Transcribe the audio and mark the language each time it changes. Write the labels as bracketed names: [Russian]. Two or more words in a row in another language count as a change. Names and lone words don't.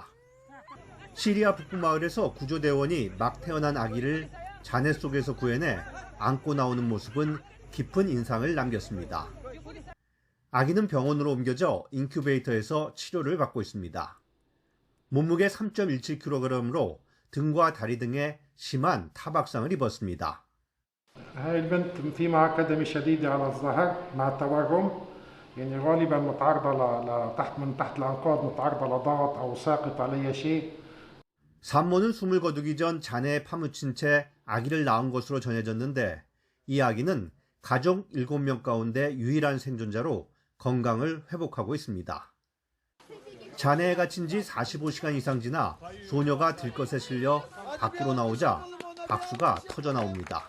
[Korean] 시리아 북부 마을에서 구조대원이 막 태어난 아기를 잔해 속에서 구해내 안고 나오는 모습은 깊은 인상을 남겼습니다. 아기는 병원으로 옮겨져 인큐베이터에서 치료를 받고 있습니다. 몸무게 3.17kg으로 등과 다리 등에 심한 타박상을 입었습니다. [Arabic] هاي البنت في معها كدمة شديدة على الظهر مع التورم يعني غالبا متعرضة من تحت الأنقاض متعرضة لضغط أو ساقط عليها شيء. [Korean] 산모는 숨을 거두기 전 잔해에 파묻힌 채 아기를 낳은 것으로 전해졌는데 이 아기는 가족 7명 가운데 유일한 생존자로 건강을 회복하고 있습니다. 잔해에 갇힌 지 45시간 이상 지나 소녀가 들것에 실려 밖으로 나오자 박수가 터져 나옵니다.